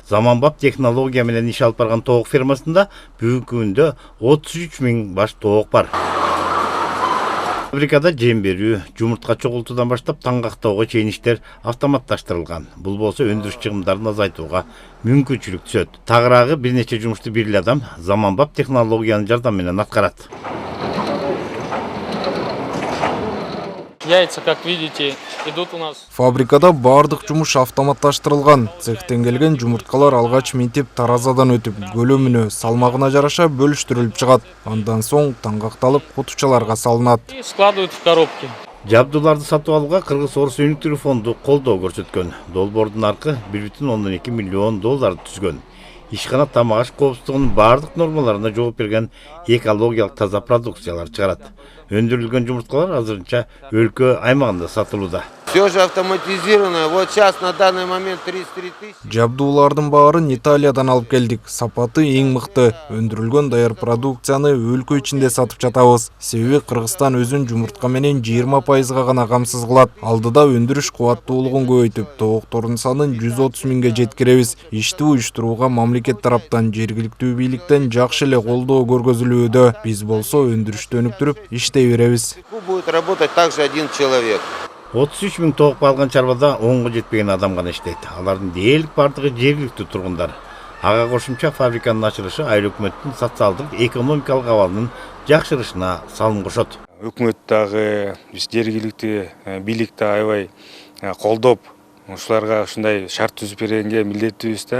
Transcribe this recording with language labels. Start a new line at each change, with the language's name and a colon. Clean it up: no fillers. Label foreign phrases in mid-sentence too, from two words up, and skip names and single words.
Kyrgyz: Заманбап технология менен иш алып барган тоок фермасында бүгүнкү күндө 33 000 баш тоок бар. Фабрикада жем берүү, жумуртка чогултуудан баштап таңгактоого чейин иштер автоматташтырылган. Бул болсо өндүрүш чыгымдарын азайтууга мүмкүнчүлүк түзөт. Тагыраагы бир нече жумушту бир эле адам заманбап технологиянын жардамы менен аткарат.
Russian: Яйца, как видите, идут у нас.
Kyrgyz: Фабрикада бардык жумуш автоматташтырылган. Цехтен келген жумурткалар алгач минтип таразадан өтүп, көлөмүнө, салмагына жараша бөлүштүрүлүп чыгат. Андан соң таңгакталып кутучаларга салынат.
Russian: И складывают в коробки.
Kyrgyz: Жабдууларды сатып алууга Кыргыз Орус өнүктүрүү фонду колдоо көрсөткөн. Долбоордун наркы 1,2 миллион долларды түзгөн. Ишкана тамак аш коопсуздугунун бардык нормаларына жооп берген экологиялык таза продукциялар чыгарат. Өндүрүлгөн жумурткалар азырынча өлкө аймагында сатылууда.
Russian: Все же автоматизировано. Вот сейчас на данный момент 33 000.
Kyrgyz: Жабдуулардын баарын Италиядан алып келдик. Сапаты эң мыкты. Өндүрүлгөн даяр продукцияны өлкө ичинде сатып жатабыз. Себеби Кыргызстан өзүн жумуртка менен 20% гана камсыз кылат. Алдыда өндүрүш кубаттуулугун көбөйтүп, тооктордун санын 130 000ге жеткиребиз. Ишти уюштурууга мамлекет тараптан, жергиликтүү бийликтен жакшы эле колдоо көргөзүлүүдө. Биз болсо өндүрүштү өнүктүрүп иштей беребиз.
Russian: Будет работать также один человек.
Kyrgyz: 33 000 тоок алган чарбада 10га жетпеген адам гана иштейт. Алардын дээрлик бардыгы жергиликтүү тургундар. Ага кошумча фабриканын ачылышы айыл өкмөттүн социалдык экономикалык абалынын жакшырышына салым кошот. Өкмөт дагы биз жергиликтүү бийликти аябай колдоп, ушуларга ушундай шарт түзүп бергенге милдеттүүбүз да.